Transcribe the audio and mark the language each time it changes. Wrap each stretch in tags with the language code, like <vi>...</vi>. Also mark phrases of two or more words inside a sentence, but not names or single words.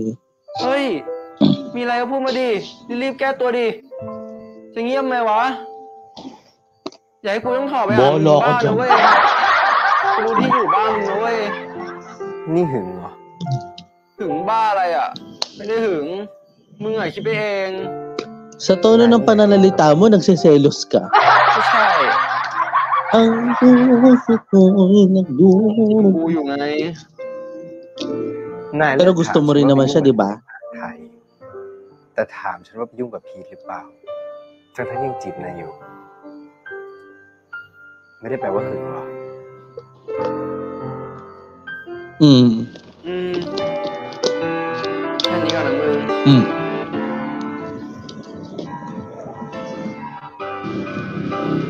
<th>เฮ้ยมีอะไรก็พูดมาดิรีบแก้ตัวดิจะเงียบไหมวะอย่าให้กูต้องถอดไปหามึงบ้านนะเว้ยกูรู้ที่อยู่บ้านมึงนะเว้ยนี่หึงเหรอหึงบ้าอะไรอ่ะไม่ได้หึงมึงอ่ะคิดไปเอง</th> <tl>Sa tono ng pananalita mo, nagsiselos ka.</tl> <th>ไม่ใช่</th> <tl>Ang puso ko'y nagdurugo.</tl> <th>กูอยู่ไง</th> <tl>Pero gusto mo rin naman siya, di ba?</tl> <th>แต่ถามฉันว่าไปยุ่งกับพีทหรือเปล่าทั้งยังจีบนายอยู่ไม่ได้แปลว่าหึงหรอแค่นี้ก่อนนะมึง</th>